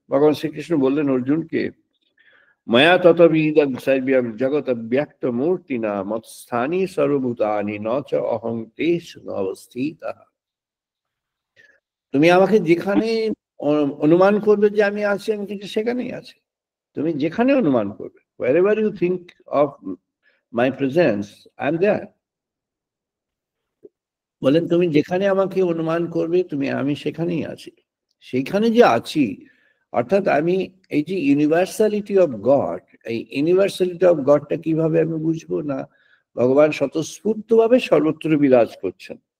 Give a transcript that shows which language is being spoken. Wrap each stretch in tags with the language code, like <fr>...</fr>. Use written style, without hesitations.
<sa>ভগবান শ্রীকৃষ্ণ বললেন অর্জুনকে, মায়া ততবিদং সর্বং জগৎ ব্যক্ত মূর্তিনা মৎস্থানি সর্বভূতানি ন চ অহং তেষু অবস্থিতঃ।</sa> <bn>তুমি আমাকে যেখানে অনুমান করবে যে আমি আছি, আমি কিন্তু সেখানেই আছি। তুমি যেখানে অনুমান করবে,</bn> <en>wherever you think of my presence, I am there.</en> <bn>বলেন, তুমি যেখানে আমাকে অনুমান করবে, আমি সেখানেই আছি। সেইখানে যে আছি অর্থাৎ আমি এই যে ইউনিভার্সালিটি অফ গড, এই ইউনিভার্সালিটি অফ গডটা কিভাবে আমি বুঝবো না, ভগবান স্বতঃস্ফূর্তভাবে সর্বত্র বিরাজ করছেন।</bn>